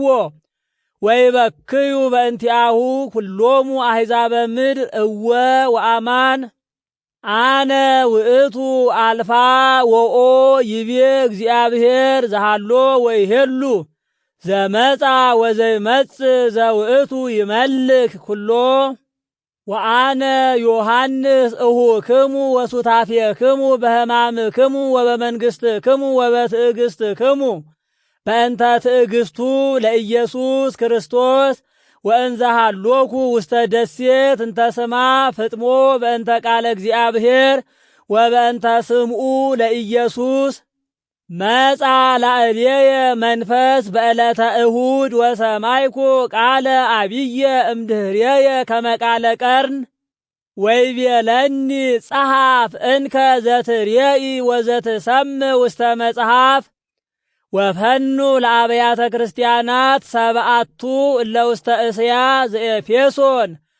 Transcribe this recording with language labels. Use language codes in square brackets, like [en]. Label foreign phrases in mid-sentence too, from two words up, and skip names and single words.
[gez] ወይበክዩ በእንቲአሁ ኩሎሙ አሕዛበ ምድር እወ ወአማን አነ ውእቱ አልፋ ወኦ ይቤ እግዚአብሔር ዘሃሎ ወይሄሉ ዘመጻ ወዘይመጽእ ዘውእቱ ይመልክ ኩሎ ወአነ ዮሐንስ እሁክሙ ወሱታፌክሙ በሕማምክሙ ወበመንግሥትክሙ ወበትዕግሥትክሙ በእንተ ትዕግሥቱ ለኢየሱስ ክርስቶስ ወእንዘ ሃሎኩ ውስተ ደሴት እንተ ስማ ፍጥሞ በእንተ ቃለ እግዚአብሔር ወበእንተ ስምዑ ለኢየሱስ መጻ ላዕሌየ መንፈስ በዕለተ እሁድ ወሰማይኩ ቃለ አብየ እምድኅሬየ ከመ ቃለ ቀርን ወይቤለኒ ጸሐፍ እንከ ዘትሬኢ ወዘትሰምዕ ውስተ መጽሐፍ ወፈኑ ለአብያተ ክርስቲያናት ሰብአቱ እለ ውስተ እስያ ዘኤፌሶን